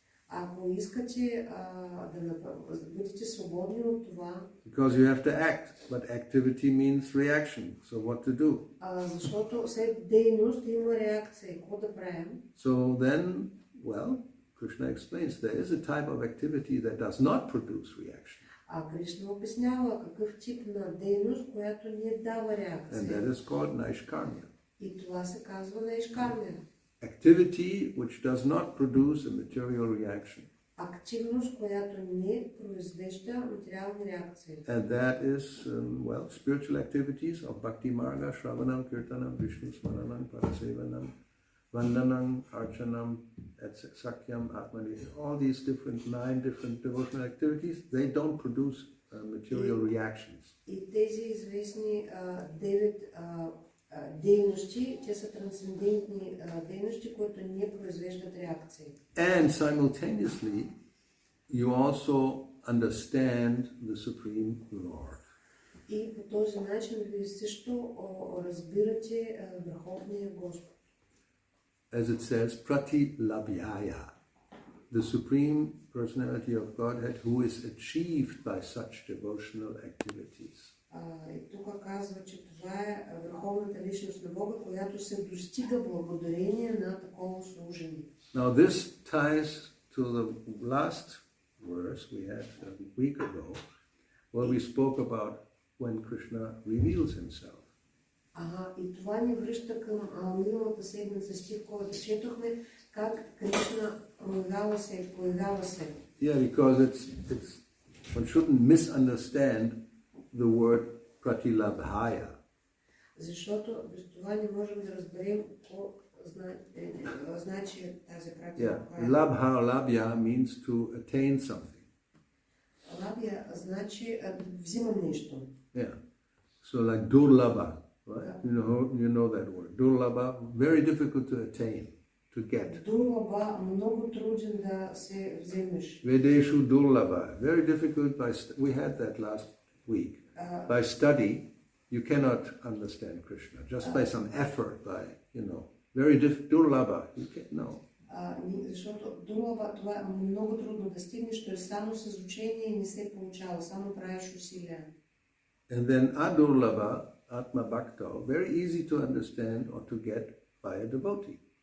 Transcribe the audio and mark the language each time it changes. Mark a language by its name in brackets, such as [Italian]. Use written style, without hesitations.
[Bulgarian] Ако искате да бъдете свободни от това, [English] because you have to act, but activity means reaction. So what to do? [Bulgarian] Защото след дейност има реакция. Какво да правим? [English] So then, well, Krishna explains there is a type of activity that does not produce reaction. [Bulgarian] Кришна обяснява какъв тип на дейност, която не дава реакция. [English] And that is called naishkarmya. [Bulgarian] И това се казва наишкармия. [English] Activity which does not produce a material reaction. [Bulgarian] Активност, която не произвежда материални реакции. [English] And that is, spiritual activities of Bhakti-yoga, Shravanam, Kirtanam, Vishnu Smaranam, Parasevanam, Vandanam, Archanam, Sakyam, Atmani, all these 9 different devotional activities, they don't produce material reactions. [Bulgarian] И тези известни 9 дейности, те са трансцендентни дейности, които не произвеждат реакции. [English] And simultaneously, you also understand the Supreme Lord. [Bulgarian] И по този начин вие също разбирате Върховния Господ. [English] As it says, pratilabhyaya, the Supreme Personality of Godhead who is achieved by such devotional activities. [Bulgarian] И тук казва, че това е върховната личност на Бога, която се достига благодарение на такова служение. [English] Now this ties to the last verse we had a week ago, where we spoke about when Krishna reveals himself. [Bulgarian] И това ни връща към миналата седмица стих, който четохме, как Кришна появява се. [English] Yeah, because one shouldn't misunderstand the word pratilabhaya. [Bulgarian] Защото без това не можем да разберем какво значи тази пратилабхая. [English] Labhya means to attain something. [Bulgarian] Лабхя значи взимам нещо. [English] Yeah. So like durlabha, right? You know that word. Durlabha, very difficult to attain, to get. [Bulgarian] Дурлаба много труден да се вземеш. [English] Vedeshu durlabha, very difficult we had that last week. By study, you cannot understand Krishna. Just by some effort, very durlabha, you can't know. [Bulgarian] Защото дурлаба това е много трудно да стигнеш, то е само с учение и не се получава, само правиш усилия. [English] And then adurlabha, atma bhakta, very easy to understand or to get by a devotee.